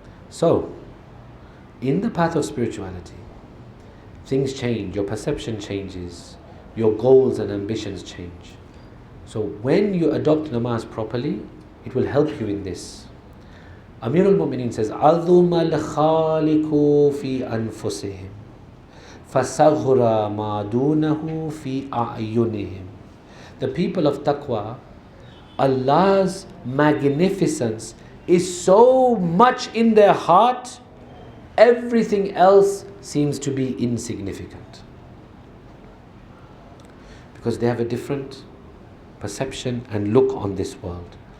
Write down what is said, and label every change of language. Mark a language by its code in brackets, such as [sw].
[en] So, in the path of spirituality, things change, your perception changes, your goals and ambitions change. So when you adopt namaz properly, it will help you in this. Amir al-Mu'mineen says, [ar] عَظُمَ الْخَالِقُ فِي أَنفُسِهِمْ فَصَغْرَ مَا دُونَهُ فِي أَعْيُنِهِمْ. [en] The people of taqwa, Allah's magnificence is so much in their heart, everything else seems to be insignificant. Because they have a different perception and look on this world.